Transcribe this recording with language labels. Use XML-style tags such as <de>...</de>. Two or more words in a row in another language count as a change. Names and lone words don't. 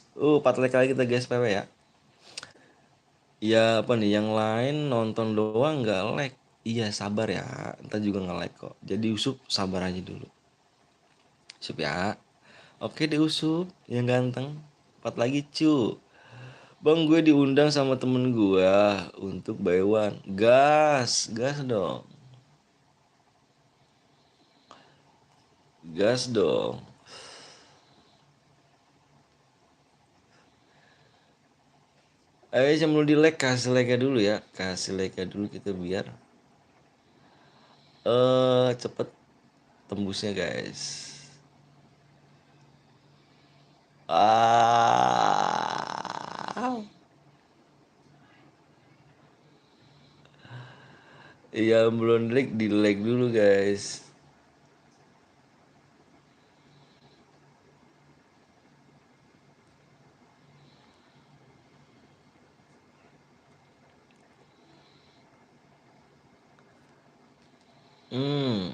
<id>4 like lagi kita guys PW ya. Ya apa nih, yang lain nonton doang nggak like. Iya sabar ya, ntar juga nggak like kok. Jadi Usup sabar aja dulu. Usup ya. Oke deh Usup, yang ganteng. 4 lagi cu. Bang gue diundang sama temen gue untuk</id> <en>buy one.</en> <id>Gas, gas dong. Gas dong. Ayo sebelum di like kasih like dulu ya. Kasih like dulu kita biar cepet tembusnya guys. Ah. Iya belum like di like dulu guys. Hmm.</id>